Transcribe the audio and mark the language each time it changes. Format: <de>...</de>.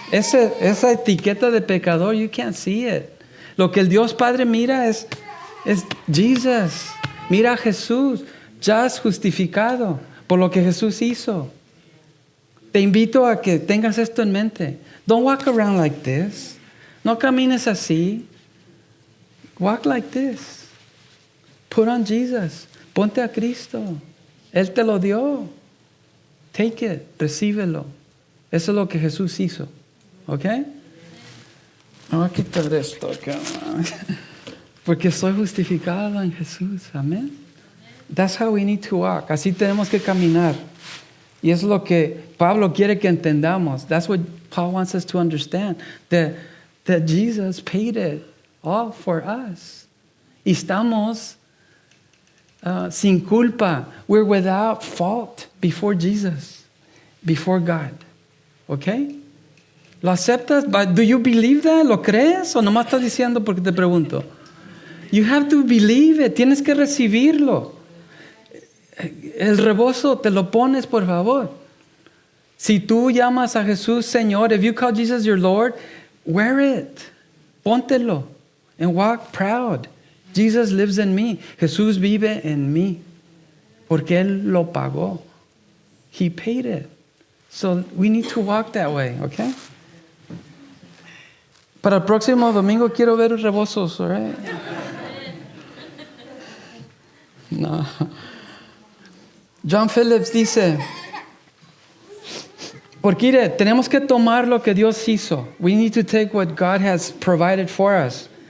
<es>Esa etiqueta de pecador,</es> <en>you can't see it.</en> <es>Lo que el Dios Padre mira es Jesus. Mira a Jesús, ya es justificado por lo que Jesús hizo. Te invito a que tengas esto en mente.</es> <en>Don't walk around like this.</en> <es>No camines así.</es> <en>Walk like this. Put on Jesus.</en> <es>Ponte a Cristo. Él te lo dio.</es> <en>Take it.</en> <es>Recíbelo. Eso es lo que Jesús hizo. ¿Ok? Me voy a quitar esto acá. Porque soy justificado en Jesús. Amén.</es> <en>That's how we need to walk.</en> <es>Así tenemos que caminar. Y eso es lo que Pablo quiere que entendamos.</es> <en>That's what Paul wants us to understand. That Jesus paid it all for us.</en> <es>Y estamos sin culpa.</es> <en>We're without fault before Jesus, before God. ¿Ok?</en> <es>¿Lo aceptas?</es> <en>But do you believe that?</en> <es>¿Lo crees? ¿O nomás estás diciendo porque te pregunto?</es> <en>You have to believe it.</en> <es>Tienes que recibirlo. El rebozo te lo pones, por favor. Si tú llamas a Jesús Señor,</es> <en>if you call Jesus your Lord, wear it.</en> <es>Póntelo.</es> <en>And walk proud. Jesus lives in me.</en> <es>Jesús vive en mí. Porque Él lo pagó.</es> <en>He paid it. So we need to walk that way, okay?</en> <es>Para el próximo domingo quiero ver rebozos,</es> <en>all right?</en> <es>No. John Phillips dice, Porque mire, tenemos que tomar lo que Dios hizo.</es> <en>We need to take what God has provided for us.</en>